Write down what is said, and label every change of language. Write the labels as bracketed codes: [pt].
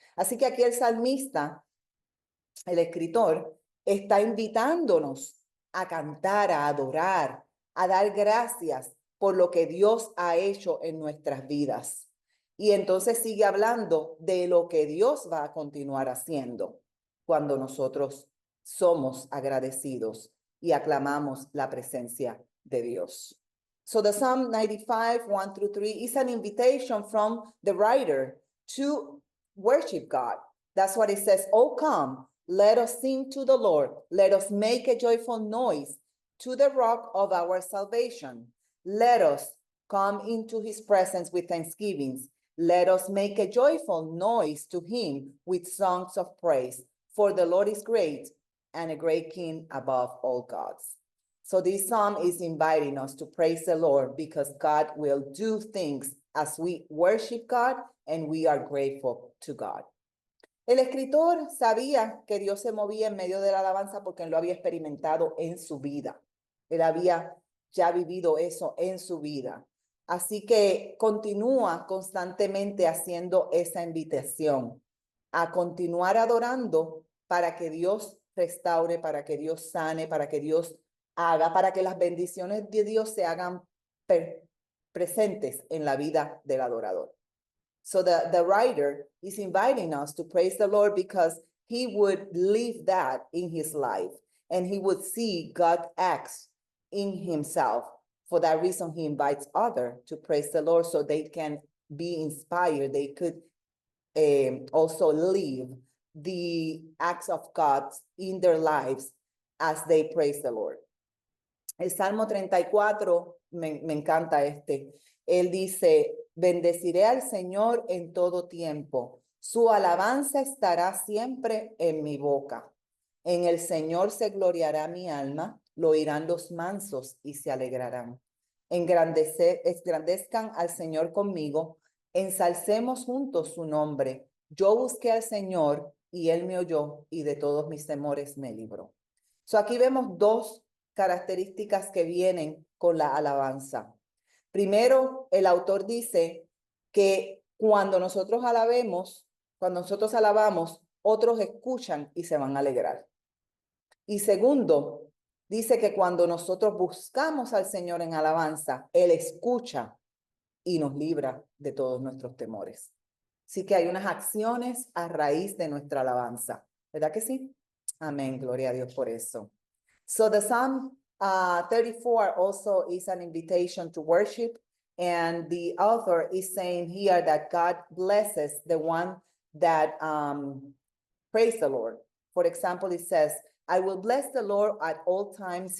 [es] Así que aquí el salmista, el escritor, está invitándonos a cantar, a adorar, a dar gracias por lo que Dios ha hecho en nuestras vidas. Y entonces sigue hablando de lo que Dios va a continuar haciendo cuando nosotros somos agradecidos y aclamamos la presencia de Dios. [en] So the Psalm 95, 1-3 is an invitation from the writer to worship God. That's what it says. Oh, come, let us sing to the Lord. Let us make a joyful noise to the rock of our salvation. Let us come into his presence with thanksgivings. Let us make a joyful noise to him with songs of praise. For the Lord is great and a great king above all gods. So this psalm is inviting us to praise the Lord because God will do things as we worship God and we are grateful to God. [es] El escritor sabía que Dios se movía en medio de la alabanza porque él lo había experimentado en su vida. Él había ya vivido eso en su vida. Así que continúa constantemente haciendo esa invitación a continuar adorando para que Dios restaure, para que Dios sane, para que Dios haga, para que las bendiciones de Dios se hagan presentes en la vida del adorador. [en] So the writer is inviting us to praise the Lord because he would live that in his life and he would see God acts in himself. For that reason, he invites others to praise the Lord so they can be inspired. They could also live the acts of God in their lives as they praise the Lord. [es] El Salmo 34, me encanta este. Él dice, bendeciré al Señor en todo tiempo. Su alabanza estará siempre en mi boca. En el Señor se gloriará mi alma, lo oirán los mansos y se alegrarán. Engrandezcan al Señor conmigo, ensalcemos juntos su nombre. Yo busqué al Señor y Él me oyó y de todos mis temores me libró. So aquí vemos dos características que vienen con la alabanza. Primero, el autor dice que cuando nosotros alabamos, otros escuchan y se van a alegrar. Y segundo, dice que cuando nosotros buscamos al Señor en alabanza, Él escucha y nos libra de todos nuestros temores. Así que hay unas acciones a raíz de nuestra alabanza. ¿Verdad que sí? Amén, gloria a Dios por eso. [en] So the Psalm 34 also is an invitation to worship. And the author is saying here that God blesses the one that praise the Lord. For example, it says, I will bless the Lord at all times.